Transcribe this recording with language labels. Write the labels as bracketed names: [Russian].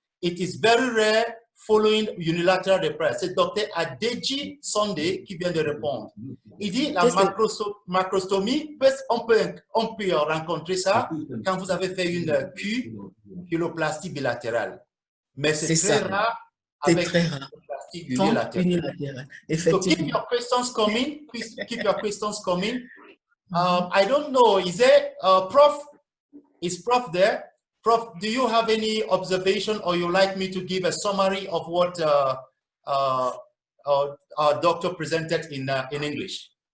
[English] It is very rare following unilateral repair. [French] C'est Dr. Adeji Sunday qui vient de répondre. Il dit la macrostomie, on peut rencontrer ça quand vous avez fait une culoplastie bilatérale. Mais c'est très rare avec une culoplastie unilatérale. Effectivement. [English] So keep your questions coming. Please keep your questions coming. I don't know, is there Prof? Is Prof there? Prof, do you have any observation or you like me to give a summary of what our doctor presented in English?